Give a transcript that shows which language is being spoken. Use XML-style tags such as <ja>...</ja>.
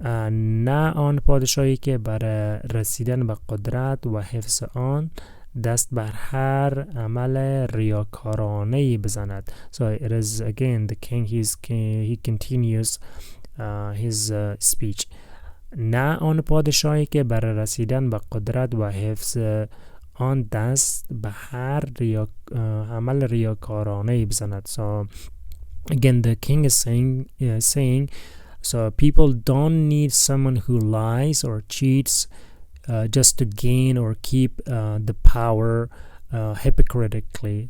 <fa>نه آن پادشاهی که برای رسیدن به قدرت و حفظ آن دست بر هر عمل ریاکارانه‌ای بزند.</fa> <en>So it is again the king, he continues his speech.</en> <fa>نه آن پادشاهی که برای رسیدن به قدرت و حفظ آن دست به هر عمل ریاکارانه‌ای بزند.</fa> <en>So again the king is saying so people don't need someone who lies or cheats just to gain or keep the power hypocritically.</en>